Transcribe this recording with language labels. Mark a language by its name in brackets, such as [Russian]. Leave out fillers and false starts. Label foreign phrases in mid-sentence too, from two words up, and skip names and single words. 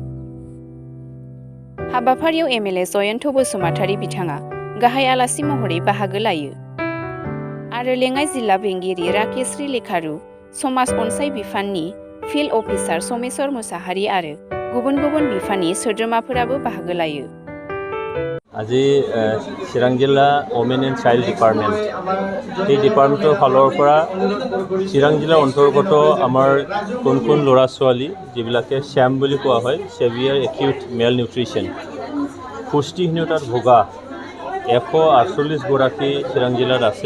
[Bodo] हाबाफारियाव MLA जयन्त बसुमतारी बिथाङा गाहाय आलासि महरै बाहागो लायो आरो लेङाइ जिल्ला बेंगिरि राकेश्री लेखारु, समाज अनसाय बिफाननि [English] field officer [Bodo] समेश्वर मुसाहारि आरो गुबुन गुबुन बिफाननि सोद्रोमाफोराबो बाहागो लायो। [Assamese] আজি চিৰাং জিলা [English] women and child department [Assamese] এই ডিপাৰ্টমেণ্টৰ ফালৰ পৰা চিৰাং জিলাৰ অন্তৰ্গত আমাৰ কোন কোন ল'ৰা ছোৱালী যিবিলাকে শ্যাম বুলি কোৱা হয় [English] severe acute male nutrition [Assamese] পুষ্টিহীনতাত ভোগা 148 গৰাকী চিৰাং জিলাত আছে।